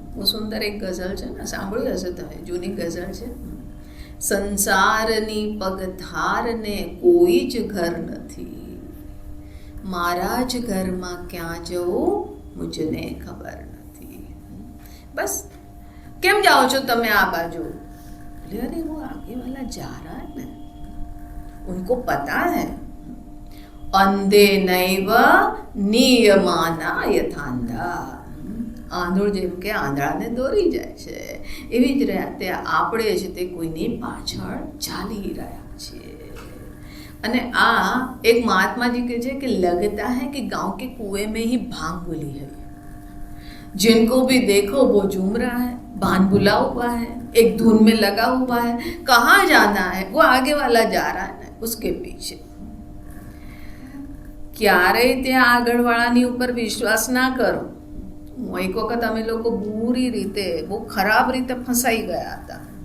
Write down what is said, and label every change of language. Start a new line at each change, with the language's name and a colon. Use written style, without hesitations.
Gujarati: બહુ સુંદર એક ગઝલ છે ને, સાંભળ્યું હશે તમે, જૂની ગઝલ છે. સંસારની પગથારને કોઈ જ ઘર નથી, મારા જ ઘરમાં ક્યાં જવું મુझने ખબર નથી. બસ કેમ જાઓ છો તમે આ બાજુ?
Hindi: અરે वो आगे वाला जा रहा है ना, उनको पता है.
Sanskrit: અંધે નૈવ નિયમાના યથાંધા.
Gujarati: આંધળો જેમ કે આંધળાને દોરી જાય છે, એવી જ રીતે આપણે છે તે કોઈની પાછળ ચાલી રહ્યા છીએ. અને આ એક મહાત્માજી કહે છે કે
Hindi: લગતા है कि गांव के कुएं में ही भांग बुली है, जिनको भी देखो वो झूम रहा है, भान बुला हुआ है, एक धुन में लगा हुआ है, कहाँ जाना है, वो आगे वाला जा रहा है ना उसके पीछे.
Gujarati: ક્યારેય ત્યાં આગળવાળાની ઉપર વિશ્વાસ ના કરો. એક વખત અમે લોકો બુરી રીતે, બહુ ખરાબ રીતે ફસાઈ ગયા હતા.